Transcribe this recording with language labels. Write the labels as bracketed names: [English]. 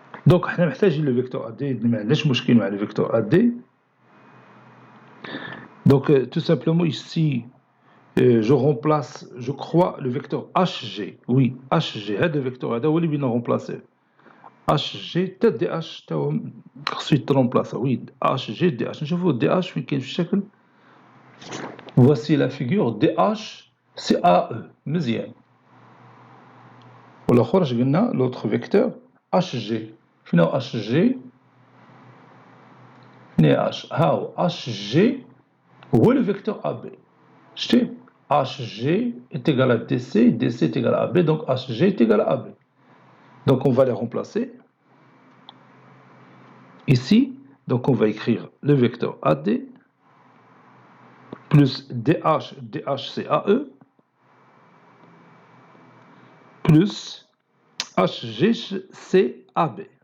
[Arabic] Donc حنا محتاجين [French] le vecteur AD, [Arabic] ما عندناش مشكل مع le vecteur AD. [French] Donc tout simplement ici je remplace, je crois, le vecteur HG. Oui, [Arabic] HG, هذا الفيكتور هذا هو اللي بدنا [French] remplacer. [Arabic] HG تا DH تا هو خصو يترomplacer. [French] Oui, HG DH. [Arabic] نشوفوا DH فين كاين في الشكل. [French] Voici la figure DH, c'est AE. [Arabic] مزيان. والآخر اش قلنا [French] l'autre vecteur HG. [Arabic] فين هو HG؟ فين هي H؟ ها هو HG هو le vecteur AB. شتي؟ [French] HG est égal à DC, DC est égal à AB, donc HG est égal à AB. Donc on va les remplacer. Ici, donc on va écrire le vecteur AD plus DH, DH c'est AE, plus HG c'est AB.